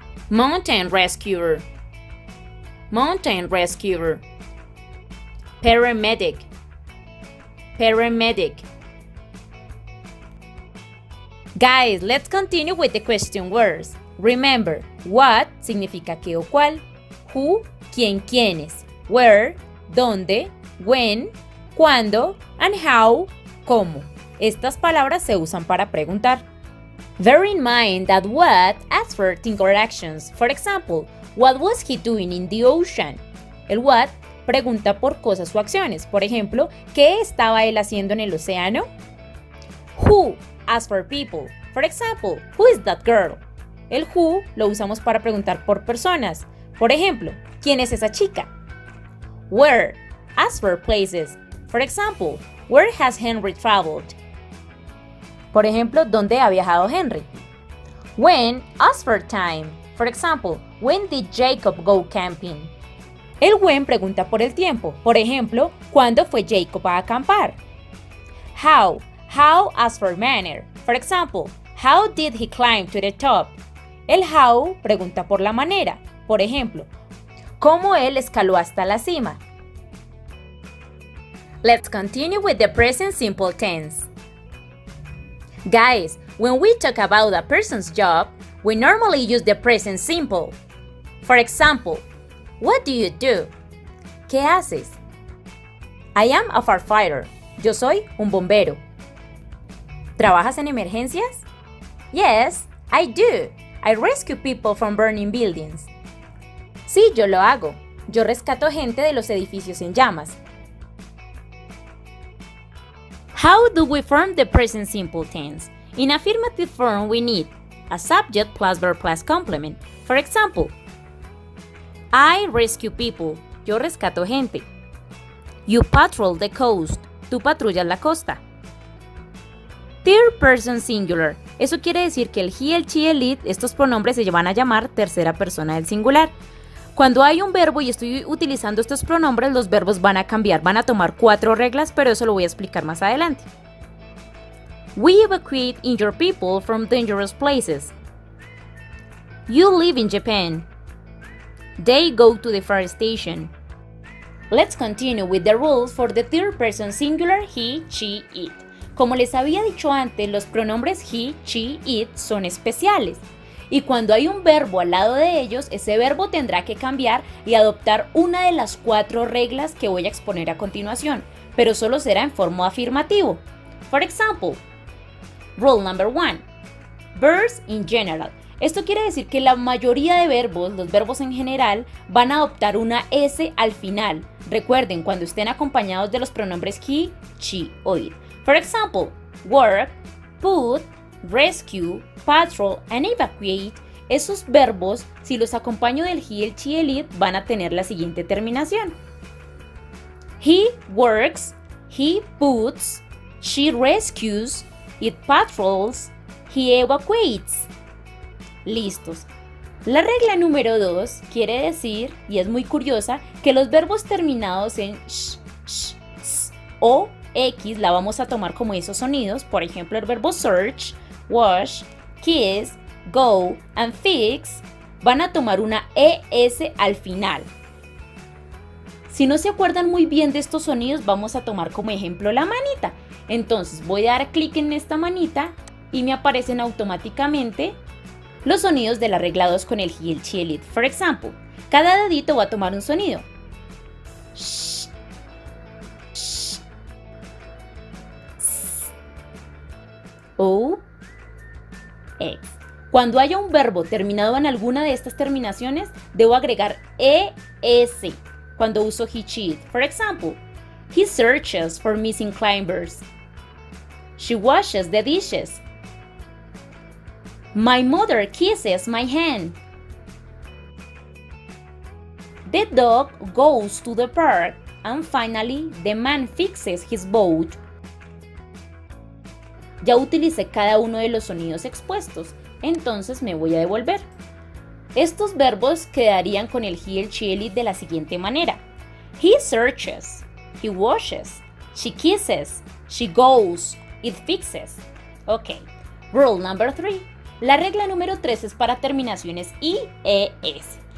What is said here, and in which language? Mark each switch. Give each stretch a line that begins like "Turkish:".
English: Mountain rescuer, mountain rescuer. Paramedic, paramedic. Guys, let's continue with the question words. Remember, what
Spanish: significa qué o cuál,
English: who, quién, quiénes, where, dónde, when, cuándo, and how, cómo.
Spanish: Estas palabras se usan para preguntar.
English: Bear in mind that what asks for things or actions. For example, what was he doing in the ocean?
Spanish: El what pregunta por cosas o acciones. Por ejemplo, ¿qué estaba él haciendo en el océano?
English: Who asks for people. For example, who is that girl?
Spanish: El who lo usamos para preguntar por personas. Por ejemplo, ¿quién es esa chica?
English: Where asks for places. For example, where has Henry traveled?
Spanish: Por ejemplo, ¿dónde ha viajado Henry?
English: When asks for time. For example, when did Jacob go camping?
Spanish: El when pregunta por el tiempo. Por ejemplo, ¿cuándo fue Jacob a acampar?
English: How asks for manner. For example, how did he climb to the top?
Spanish: El how pregunta por la manera. Por ejemplo, ¿cómo él escaló hasta la cima?
English: Let's continue with the present simple tense. Guys, when we talk about a person's job, we normally use the present simple. For example, what do you do?
Spanish: ¿Qué haces?
English: I am a firefighter.
Spanish: Yo soy un bombero. ¿Trabajas en emergencias?
English: Yes, I do. I rescue people from burning buildings.
Spanish: Sí, yo lo hago. Yo rescato gente de los edificios en llamas.
English: How do we form the present simple tense? In affirmative form, we need a subject plus verb plus complement. For example, I rescue people.
Spanish: Yo rescato gente.
English: You patrol the coast.
Spanish: Tú patrullas la costa.
English: Third person singular.
Spanish: Eso quiere decir que el he, el she, el it, estos pronombres se van a llamar tercera persona del singular. Cuando hay un verbo y estoy utilizando estos pronombres, los verbos van a cambiar, van a tomar 4 reglas, pero eso lo voy a explicar más adelante.
English: We evacuate injured people from dangerous places. You live in Japan. They go to the fire station. Let's continue with the rules for the third person singular he, she, it.
Spanish: Como les había dicho antes, los pronombres he, she, it son especiales. Y cuando hay un verbo al lado de ellos, ese verbo tendrá que cambiar y adoptar una de las 4 reglas que voy a exponer a continuación, pero solo será en forma afirmativo.
English: For example, rule number 1. Verbs in general.
Spanish: Esto quiere decir que la mayoría de verbos, los verbos en general, van a adoptar una S al final. Recuerden, cuando estén acompañados de los pronombres he, she o it.
English: For example, work, put, rescue, patrol, and evacuate.
Spanish: Esos verbos, si los acompaño del he, el she, el it, van a tener la siguiente terminación.
English: He works, he puts, she rescues, it patrols, he evacuates.
Spanish: Listos. La regla número 2 quiere decir, y es muy curiosa, que los verbos terminados en sh, s o x la vamos a tomar como esos sonidos. Por ejemplo, el verbo search, wash, kiss, go and fix van a tomar una ES al final. Si no se acuerdan muy bien de estos sonidos, vamos a tomar como ejemplo la manita. Entonces voy a dar clic en esta manita y me aparecen automáticamente los sonidos de la regla 2 con el he, el she, el it.
English: For example,
Spanish: cada dedito va a tomar un sonido. Sh, sh, s, o, x. Cuando haya un verbo terminado en alguna de estas terminaciones, debo agregar ES cuando uso he, she.
English: For example, he searches for missing climbers. She washes the dishes. My mother kisses my hand. The dog goes to the park. And finally, the man fixes his boat.
Spanish: Ya utilicé cada uno de los sonidos expuestos, entonces me voy a devolver. Estos verbos quedarían con el he, el she, el it de la siguiente manera.
English: He searches, he washes, she kisses, she goes, it fixes. Ok, rule number 3.
Spanish: La regla número 3 es para terminaciones I, E, S.